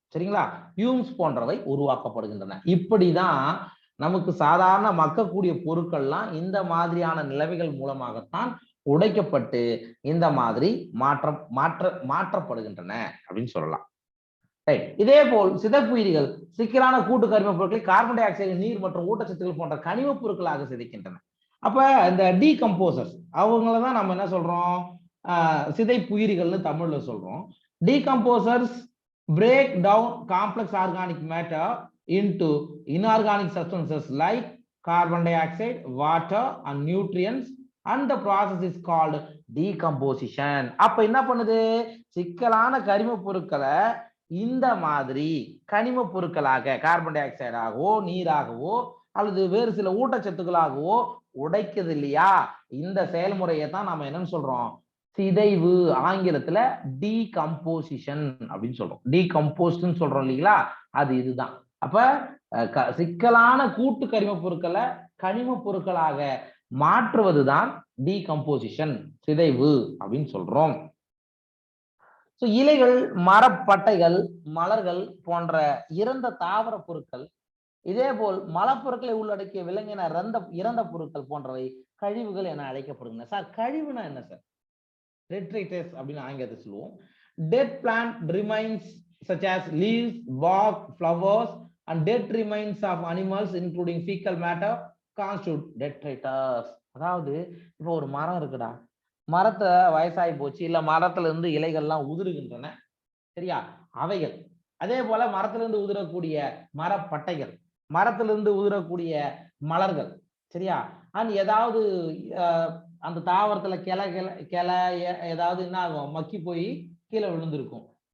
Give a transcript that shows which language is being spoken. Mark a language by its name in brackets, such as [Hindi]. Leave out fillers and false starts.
[Tamil] சரிங்களா, யூம்ஸ் போன்றவை உருவாக்கப்படுகின்றன. இப்படிதான் நமக்கு சாதாரண மக்கக்கூடிய பொருட்கள்லாம் இந்த மாதிரியான நிலைமைகள் மூலமாகத்தான் உடைக்கப்பட்டு இந்த மாதிரி மாற்றப்படுகின்றன அப்படின்னு சொல்லலாம். இதே போல் சிதைப்புயிரிகள் சிக்கலான கூட்டு கரிம பொருட்களை கார்பன் டை ஆக்சைடு, நீர் மற்றும் ஊட்டச்சத்துக்கள் போன்ற கனிம பொருட்களாக சிதைக்கின்றன. அப்ப இந்த டீகம்போசர்ஸ் அவங்களதான் நம்ம என்ன சொல்றோம்? சிதைப்புயிரிகள்னு தமிழ்ல சொல்றோம். [English] Decomposers break down complex organic matter into inorganic substances like carbon dioxide, water and nutrients, and the process is called decomposition. [Tamil] அப்ப என்ன பண்ணுது? சிக்கலான கரிம பொருட்களை இந்த மாதிரி கனிம பொருட்களாக கார்பன் டை ஆக்சைடாகவோ நீராகவோ அல்லது வேறு சில ஊட்டச்சத்துக்களாகவோ உடைக்குது இல்லையா? இந்த செயல்முறையை தான் நாம என்னன்னு சொல்றோம்? சிதைவு. ஆங்கிலத்துல டீகம்போசிஷன் அப்படின்னு சொல்றோம். டீகம்போஸ்ட்னு சொல்றோம் இல்லைங்களா? அது இதுதான். அப்ப சிக்கலான கூட்டு கரிம பொருட்களை கனிம பொருட்களாக மாற்றுவதுதான் டீகம்போசிஷன், சிதைவு அப்படின்னு சொல்றோம். இலைகள், மரப்பட்டைகள், மலர்கள் போன்ற இறந்த தாவர பொருட்கள், இதே போல் மலப்பொருட்களை உள்ளடக்கிய விலங்கின இறந்த பொருட்கள் போன்றவை கழிவுகள் என அழைக்கப்படுகின்றன. சார், கழிவுனா என்ன சார்? டெட்ரைட்டஸ் அப்படின்னு ஆங்கிலத்தை சொல்லுவோம். [English] dead plant remains such as leaves, bark, flowers and dead remains of animals including fecal matter constitute detritus. [Tamil] அதாவது இப்போ ஒரு மரம் இருக்குடா, மரத்தை வயசாகி போச்சு, இல்ல மரத்துல இருந்து இலைகள்லாம் உதிருகின்றன, சரியா, அவைகள். அதே போல மரத்திலிருந்து உதிரக்கூடிய மரப்பட்டைகள், மரத்திலிருந்து உதிரக்கூடிய மலர்கள், சரியா, அண்ட் ஏதாவது அந்த தாவரத்துல கிளை ஏதாவது என்ன ஆகும், மக்கி போய் கீழே விழுந்திருக்கும்.